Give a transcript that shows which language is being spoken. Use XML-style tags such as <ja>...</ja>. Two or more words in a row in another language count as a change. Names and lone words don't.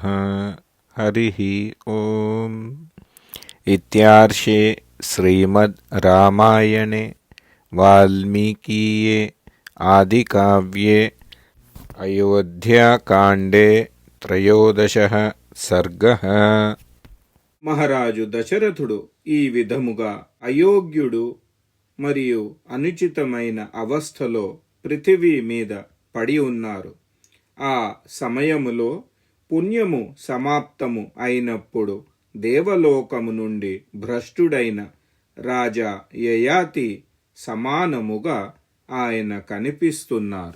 <sa>हरिः ॐ इत्यार्षे श्रीमद् रामायणे वाल्मीकीये आदिकाव्ये अयोध्याकाण्डे त्रयोदशः सर्गः।</sa> <te>మహారాజు దశరథుడు ఈ విధముగా అయోగ్యుడు మరియు అనుచితమైన అవస్థలో పృథివీ మీద పడి ఉన్నారు. ఆ సమయములో పుణ్యము సమాప్తము అయినప్పుడు దేవలోకము నుండి భ్రష్టుడైన రాజా యయాతి సమానముగా ఆయన కనిపిస్తున్నారు.</te>